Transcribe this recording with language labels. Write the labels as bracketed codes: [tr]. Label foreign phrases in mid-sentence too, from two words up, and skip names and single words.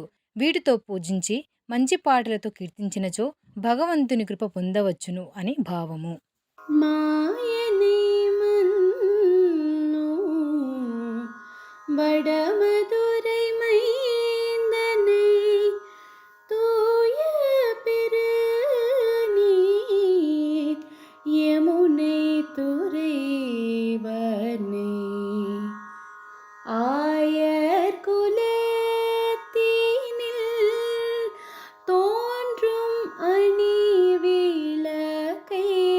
[te] వీటితో పూజించి మంచి పాటలతో కీర్తించినచో భగవంతుని కృప పొందవచ్చును అని భావము. [ta] மாயனை மன்னு வடமதுரை మైந்தனை தூய பெருநீர் யமுனை துறைவனை ஆயர் குலத்தினில் தோன்றும் அணி விளக்கை